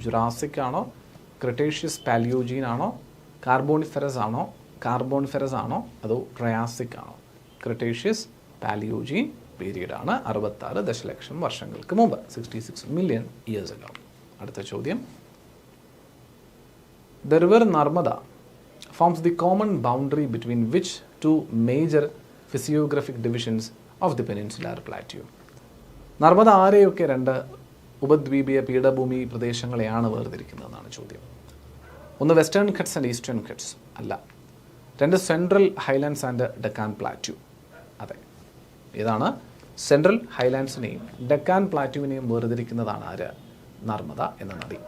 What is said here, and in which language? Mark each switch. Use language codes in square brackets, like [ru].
[ml] Jurassic ആണോ, Cretaceous Palaeogene ആണോ, കാർബോണിഫെറസ് ആണോ, അതോ ട്രയാസിക് ആണോ? ക്രിട്ടേഷ്യസ് പാലിയോജീൻ പീരീഡ് ആണ്, 66 ദശലക്ഷം വർഷങ്ങൾക്ക് മുമ്പ്, [en] 66 million years ago. [ml] അടുത്ത ചോദ്യം. [en] The river Narmada forms the common boundary between which two major physiographic divisions of the peninsular plateau? [ml] Narmada ആരെയൊക്കെ രണ്ട് ഉപദ്വീപീയ പീഠഭൂമി പ്രദേശങ്ങളെയാണ് വേർതിരിക്കുന്നതെന്നാണ് ചോദ്യം. ഒന്ന് western Ghats and eastern Ghats അല്ല. രണ്ട് central Highlands and Deccan plateau. അതെ, ഇതാണ് സെൻട്രൽ ഹൈലാൻഡ്സിനെയും ഡെക്കാൻ പ്ലാറ്റ്യൂവിനെയും വേർതിരിക്കുന്നതാണ് ആര്? നർമ്മദ എന്ന നദി.